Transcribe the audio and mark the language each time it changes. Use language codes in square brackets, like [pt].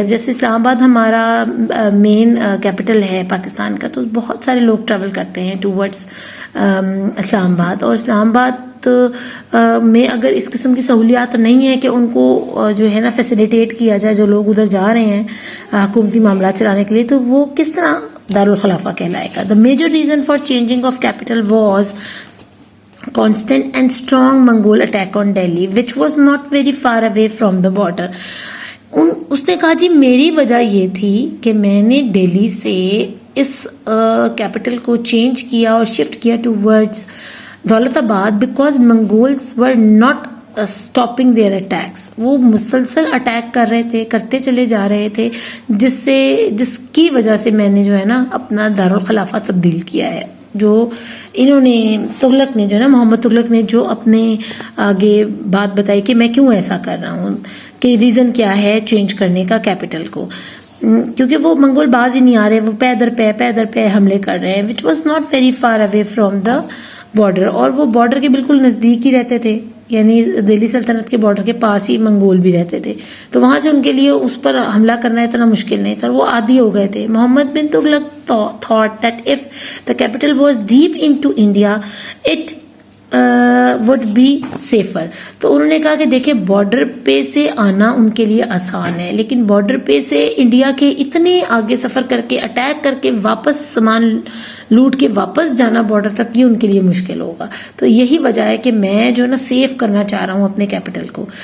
[ur] اب جیسے اسلام آباد ہمارا مین کیپٹل ہے پاکستان کا, تو بہت سارے لوگ ٹریول کرتے ہیں ٹوورڈس اسلام آباد. اور اسلام آباد میں اگر اس قسم کی سہولیات نہیں ہے کہ ان کو جو ہے نا فیسیلیٹیٹ کیا جائے, جو لوگ ادھر جا رہے ہیں حکومتی معاملات چلانے کے لیے, تو وہ کس طرح دارالخلافہ کہلائے گا. [en] The major reason for changing of capital was constant and strong Mongol attack on Delhi, which was not very far away from the border. [ur] اس نے کہا جی میری وجہ یہ تھی کہ میں نے دہلی سے اس کیپٹل کو چینج کیا اور شفٹ کیا ٹوورڈز دولت آباد, [en] Because Mongols were not stopping their attacks. [ur] وہ مسلسل اٹیک کر رہے تھے, کرتے چلے جا رہے تھے, جس کی وجہ سے میں نے جو ہے نا اپنا دارالخلافہ تبدیل کیا ہے. جو انہوں نے تغلق نے جو ہے نا محمد تغلق نے جو اپنے آگے بات بتائی کہ میں کیوں ایسا کر رہا ہوں, کہ ریزن کیا ہے چینج کرنے کا کیپٹل کو, کیونکہ وہ منگول باز ہی نہیں آ رہے, وہ پیدر پہ حملے کر رہے ہیں, [en] Which was not very far away from the border. [ur] اور وہ بارڈر کے بالکل نزدیک ہی رہتے تھے, یعنی دہلی سلطنت کے بارڈر کے پاس ہی منگول بھی رہتے تھے. تو وہاں سے ان کے لیے اس پر حملہ کرنا اتنا مشکل نہیں تھا, وہ عادی ہو گئے تھے. [en] Muhammad bin Tughlaq thought that if the capital was deep into India, it would be safer. [ur] تو انہوں نے کہا کہ دیکھیں بارڈر پہ سے آنا ان کے لیے آسان ہے, لیکن بارڈر پہ سے انڈیا کے اتنے آگے سفر کر کے اٹیک کر کے واپس سامان لوٹ کے واپس جانا بارڈر تک، یہ ان کے لیے مشکل ہوگا. تو یہی وجہ ہے کہ میں جو ہے نا سیو کرنا چاہ رہا ہوں اپنے کیپٹل کو.